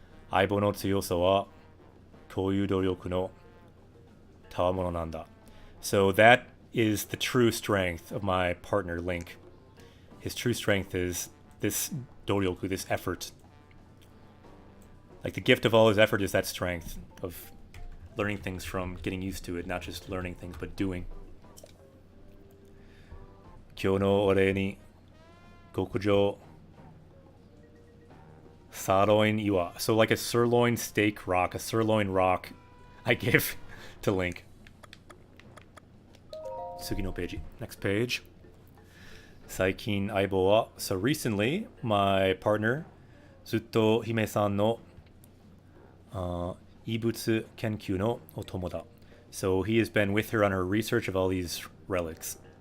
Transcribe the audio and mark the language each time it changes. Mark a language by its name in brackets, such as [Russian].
[Japanese] 相棒の強さはこういう努力の賜物なんだ [English] So that is the true strength of my partner Link. His true strength is this doryoku, this effort. Like the gift of all his effort is that strength of learning things from getting used to it, not just learning things, but doing. [Japanese] 今日のお礼に極上 sirloin iwa. [English] So like a sirloin steak rock, a sirloin rock I give to Link. [Japanese] 次のページ [English] Next page. [Japanese] 最近相棒は [English] So recently, my partner [Japanese] ずっと姫さんの遺物研究のお供だ [English] So he has been with her on her research of all these relics.